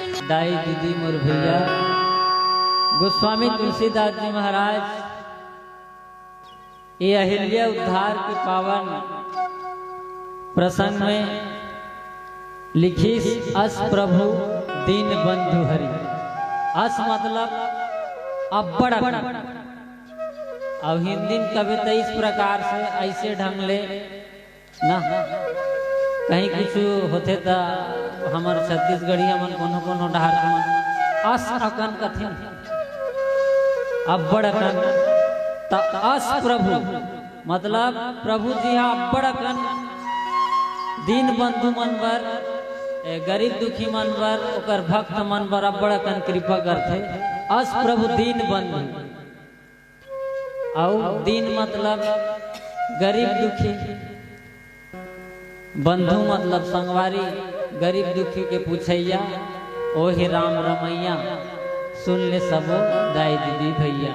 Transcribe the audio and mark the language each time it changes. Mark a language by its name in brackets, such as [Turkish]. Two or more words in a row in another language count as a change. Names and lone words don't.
[Chhattisgarhi] दाई दीदी मोर भैया गोस्वामी तुलसीदास जी महाराज ये अहिल्या उद्धार के पावन प्रसंग में लिखी [Awadhi] अस प्रभु दीन बंधु हरि। [Chhattisgarhi] अस मतलब अब्बड़ अब हिंदी कविता इस प्रकार से ऐसे ढंग ले ना कहीं कुछ होते तो हमार छत्तीसगढ़िया मन कोनो कोनो डहार मन अस अकन कथिन अब्बड़ अकन त अस प्रभु मतलब प्रभु जी हाँ अब्बड़ अकन दीन बंधु मन बर गरीब दुखी मन बर ओकर भक्त मन बर अब्बड़ अकन कृपा करथे। [Awadhi] अस प्रभु दीन बंधु [Chhattisgarhi] और दीन मतलब गरीब दुखी, बंधु मतलब संगवारी, गरीब दुखी के पूछैया ओहि राम रमैया सुन ले सबो दाई दीदी भैया।